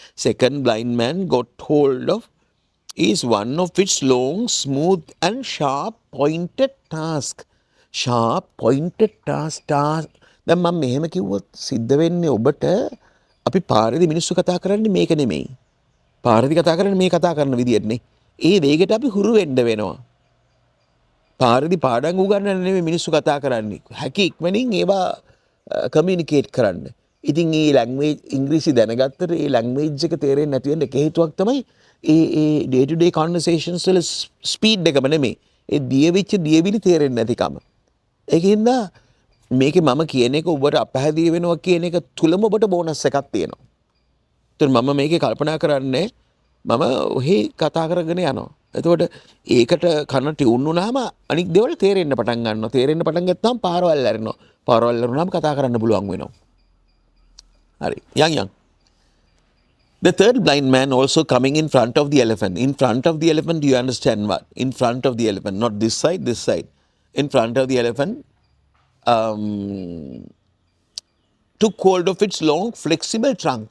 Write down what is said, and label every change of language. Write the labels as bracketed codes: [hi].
[en] Second blind man got hold of is one of its long, smooth and sharp pointed task. Sharp pointed task. [si] දැන් මම මෙහෙම කිව්වොත් සිද්ධ වෙන්නේ ඔබට අපි පාරේදී මිනිස්සු කතා කරන්නේ මේක නෙමෙයි. පාරේදී කතා කරන්නේ මේ කතා කරන විදියටනේ. ඒ වේගයට අපි හුරු වෙන්න වෙනවා. පාරේදී පාඩම් උගන්වන්න නෙමෙයි මිනිස්සු කතා කරන්නේ. හැකි ඉක්මනින් ඒවා කමියුනිකේට් කරන්න. ඉතින් මේ ලැන්ග්වේජ් ඉංග්‍රීසි දැනගත්තට ඒ ලැන්ග්වේජ් එක තේරෙන්නේ නැති වෙන්න එක හේතුවක් තමයි ඒ ඩේ ටු ඩේ කන්වර්සේෂන්ස් වල ස්පීඩ් එකම නෙමෙයි. ඒ දියවිලි තේරෙන්නේ නැතිකම. ඒකින්ද මේකේ මම කියන එක ඔබට අපහැදිලි වෙනවා කියන එක තුලම ඔබට බෝනස් එකක් තියෙනවා. ඒතර මම මේකේ කල්පනා කරන්නේ මම ඔහි කතා කරගෙන යනවා. එතකොට ඒකට කන ටියුන් වුණාම අනික් දේවල් තේරෙන්න පටන් ගන්නවා. තේරෙන්න පටන් ගත්තාම පාරවල් ඇරෙනවා. පාරවල් ඇරුණාම කතා කරන්න පුළුවන් වෙනවා. හරි. යන්. [en] The third blind man also coming in front of the elephant. In front of the elephant, do you understand what? In front of the elephant, not this side, this side. In front of the elephant, took hold of its long, flexible trunk.